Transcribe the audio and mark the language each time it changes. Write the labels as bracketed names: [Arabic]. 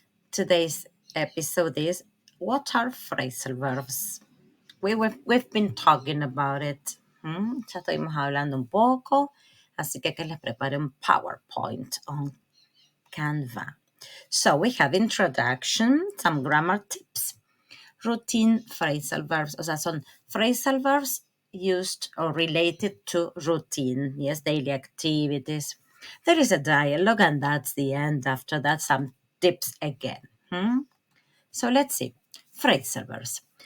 [English] Today's episode is What are phrasal verbs? We've been talking about it. [Spanish] Ya estuvimos hablando un poco, así que les preparé un PowerPoint [English] on Canva. So we have introduction, some grammar tips, routine phrasal verbs. [Spanish] O sea, son [English] phrasal verbs used or related to routine, yes, daily activities. There is a dialogue, and that's the end. After that, some tips again. So let's see. Phrasal verbs.